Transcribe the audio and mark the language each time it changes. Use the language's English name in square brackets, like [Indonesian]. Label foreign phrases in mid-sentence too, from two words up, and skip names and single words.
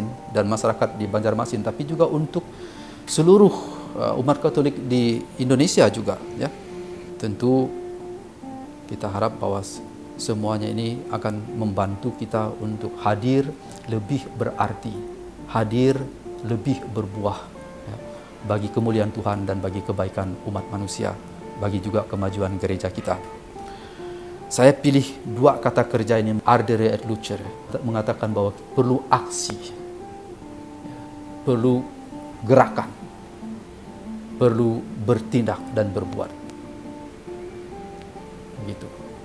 [Indonesian] dan masyarakat di Banjarmasin, tapi juga untuk seluruh umat Katolik di Indonesia juga, Tentu kita harap bahwa semuanya ini akan membantu kita untuk hadir lebih berarti, hadir lebih berbuah, bagi kemuliaan Tuhan dan bagi kebaikan umat manusia, bagi juga kemajuan gereja kita. Saya pilih dua kata kerja ini, [Latin] ardere et lucere, [Indonesian] mengatakan bahwa perlu aksi, perlu gerakan, perlu bertindak dan berbuat. Begitu.